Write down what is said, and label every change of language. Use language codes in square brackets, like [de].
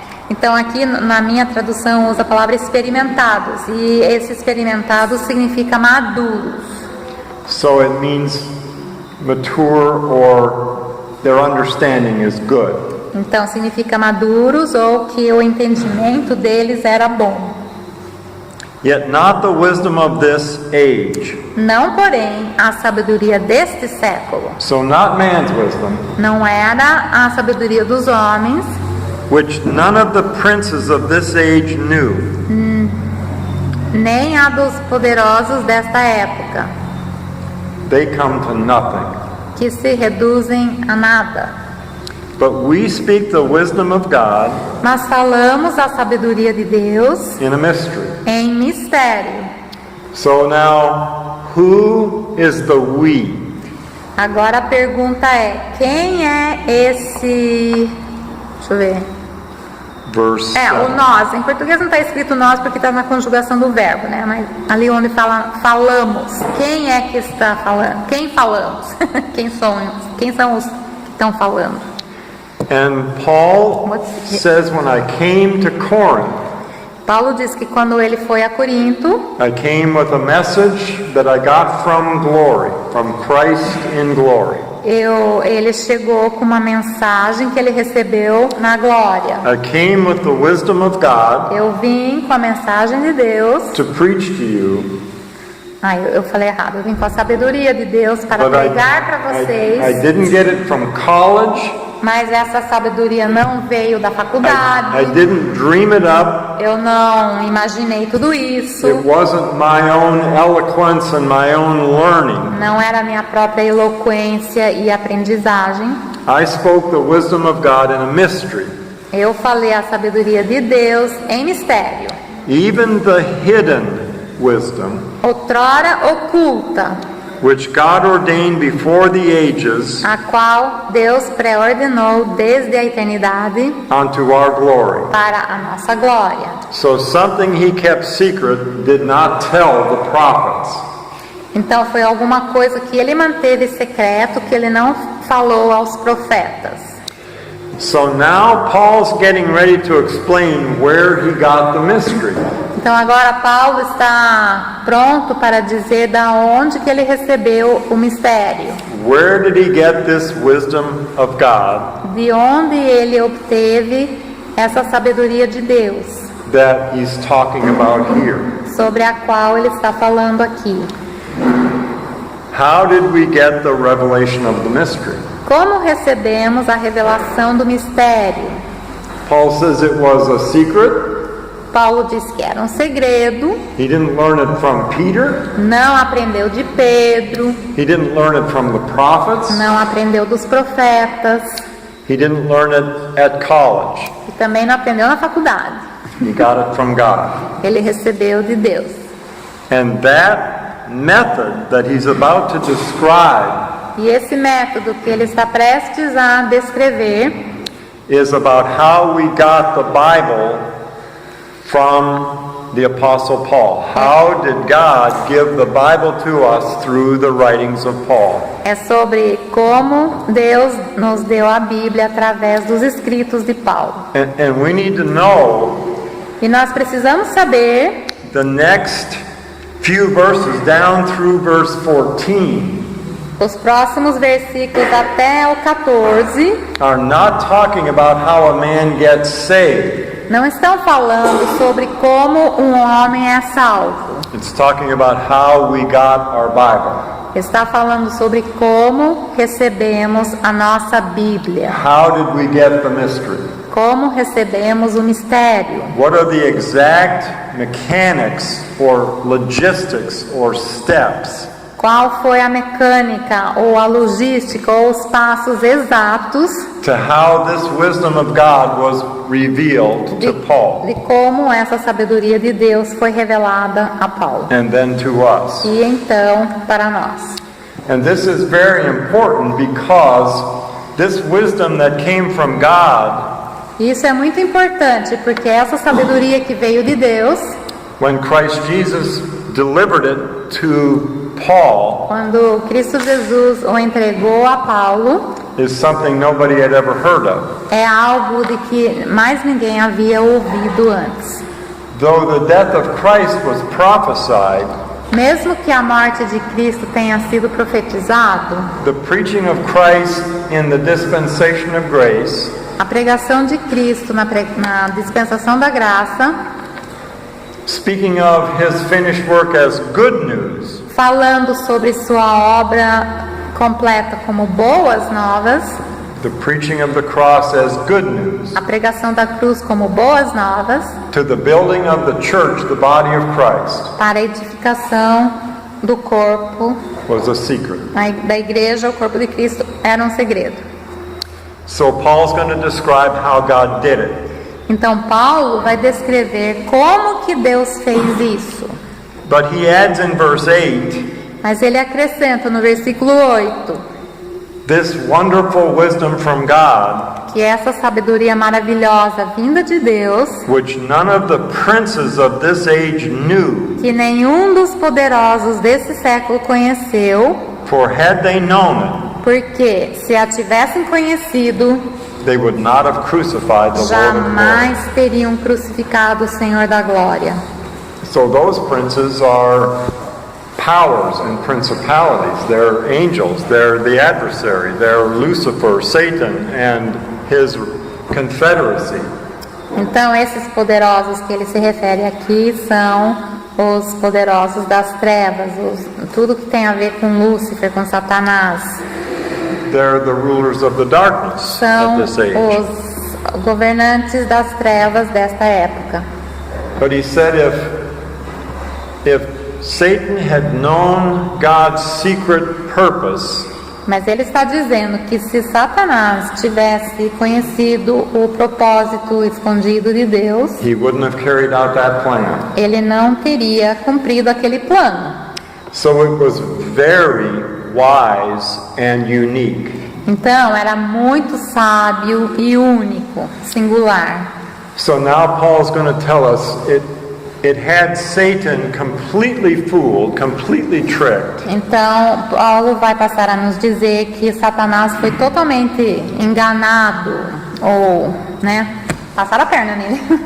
[pt] Então aqui na minha tradução usa a palavra experimentados, e esse experimentados significa maduros. [en] So it means mature or their understanding is good. [pt] Então significa maduros ou que o entendimento deles era bom. [en] Yet not the wisdom of this age. [pt] Não, porém, a sabedoria deste século. [en] So not man's wisdom, [pt] Não era a sabedoria dos homens, [en] which none of the princes of this age knew. [pt] nem a dos poderosos desta época, [en] They come to nothing. [pt] que se reduzem a nada. [en] But we speak the wisdom of God [pt] Mas falamos a sabedoria de Deus [en] in a mystery. [pt] em mistério. [en] So now, who is the we? [pt] Agora a pergunta é: quem é esse? Deixa eu ver. [en] Verse [pt] O [en] 7. [pt] nós. Em português não está escrito nós porque está na conjugação do verbo, né? Mas ali onde fala falamos. Quem é que está falando? Quem falamos? Quem são os que estão falando? [en] And Paul says, when I came to Corinth, [pt] Paulo diz que quando ele foi a Corinto, [en] I came with a message that I got from glory, from Christ in glory. [pt] ele chegou com uma mensagem que ele recebeu na glória. [en] I came with the wisdom of God [pt] Eu vim com a mensagem de Deus. [en] to preach to you, [pt] Eu falei errado. Eu vim com a sabedoria de Deus para [en] but [pt] pregar para vocês. [en] I didn't get it from college. [pt] Mas essa sabedoria não veio da faculdade. [en] I didn't dream it up. [pt] Eu não imaginei tudo isso. [en] It wasn't my own eloquence and my own learning. [pt] Não era minha própria eloquência e aprendizagem. [en] I spoke the wisdom of God in a mystery. [pt] Eu falei a sabedoria de Deus em mistério. [en] Even the hidden wisdom, [pt] Outrora oculta, [en] which God ordained before the ages [pt] a qual Deus pré-ordenou desde a eternidade [en] unto our glory. [pt] para a nossa glória. [en] So something he kept secret did not tell the prophets. [pt] Então foi alguma coisa que ele manteve secreto, que ele não falou aos profetas. [en] So now Paul's getting ready to explain where he got the mystery. [pt] Então agora Paulo está pronto para dizer da onde que ele recebeu o mistério. [en] Where did he get this wisdom of God [pt] De onde ele obteve essa sabedoria de Deus, [en] that he's talking about here? [pt] sobre a qual ele está falando aqui. [en] How did we get the revelation of the mystery? [pt] Como recebemos a revelação do mistério? [en] Paul says it was a secret. [pt] Paulo diz que era um segredo, [en] He didn't learn it from Peter. [pt] não aprendeu de Pedro, [en] He didn't learn it from the prophets. [pt] não aprendeu dos profetas, [en] He didn't learn it at college. [pt] e também não aprendeu na faculdade. [en] He got it from God. [pt] Ele recebeu de Deus. [en] And that method that he's about to describe [pt] E esse método que ele está prestes a descrever [en] is about how we got the Bible from the Apostle Paul. How did God give the Bible to us through the writings of Paul? [pt] é sobre como Deus nos deu a Bíblia através dos escritos de Paulo. [en] And we need to know [pt] E nós precisamos saber [en] the next few verses down through verse 14 [pt] os próximos versículos até o 14 [en] are not talking about how a man gets saved. [pt] não estão falando sobre como um homem é salvo. [en] It's talking about how we got our Bible. [pt] Está falando sobre como recebemos a nossa Bíblia. [en] How did we get the mystery? [pt] Como recebemos o mistério. [en] What are the exact mechanics or logistics or steps [pt] Qual foi a mecânica ou a logística ou os passos exatos [en] to how this wisdom of God was revealed to Paul [pt] de como essa sabedoria de Deus foi revelada a Paulo [en] and then to us? [pt] e então para nós. [en] And this is very important because this wisdom that came from God, [pt] Isso é muito importante porque essa sabedoria que veio de Deus, [en] when Christ Jesus delivered it to Paul, [pt] quando Cristo Jesus o entregou a Paulo, [en] is something nobody had ever heard of. [pt] é algo de que mais ninguém havia ouvido antes. [en] Though the death of Christ was prophesied, [pt] Mesmo que a morte de Cristo tenha sido profetizado, [en] the preaching of Christ in the dispensation of grace [pt] a pregação de Cristo na dispensação da graça, [en] speaking of his finished work as good news, [pt] falando sobre sua obra completa como boas novas, [en] the preaching of the cross as good news, [pt] a pregação da cruz como boas novas, [en] to the building of the church, the body of Christ, [pt] para a edificação do corpo, [en] was a secret. [pt] da igreja, o corpo de Cristo, era um segredo. [en] So Paul's going to describe how God did it. [pt] Então Paulo vai descrever como que Deus fez isso. [en] But he adds in verse 8, [pt] Mas ele acrescenta no versículo 8, [en] this wonderful wisdom from God, [pt] que essa sabedoria maravilhosa vinda de Deus, [en] which none of the princes of this age knew, [pt] que nenhum dos poderosos desse século conheceu, [en] for had they known it, [pt] porque se a tivessem conhecido, [en] they would not have crucified the Lord of glory. [pt] jamais teriam crucificado o Senhor da Glória. [en] So those princes are powers and principalities. They're angels. They're the adversary. They're Lucifer, Satan, and his confederacy. [pt] Então, esses poderosos que ele se refere aqui são os poderosos das trevas, tudo que tem a ver com Lúcifer, com Satanás. [en] They're the rulers of the darkness [pt] São [en] of this age. [pt] os governantes das trevas desta época. [en] But he said if Satan had known God's secret purpose, [pt] Mas ele está dizendo que se Satanás tivesse conhecido o propósito escondido de Deus, [en] he wouldn't have carried out that plan. [pt] ele não teria cumprido aquele plano. [en] So it was very wise and unique. [pt] Então, era muito sábio e único, singular. [en] So now Paul's going to tell us it had Satan completely fooled, completely tricked. [pt] Então, Paulo vai passar a nos dizer que Satanás foi totalmente enganado, ou, passar a perna nele.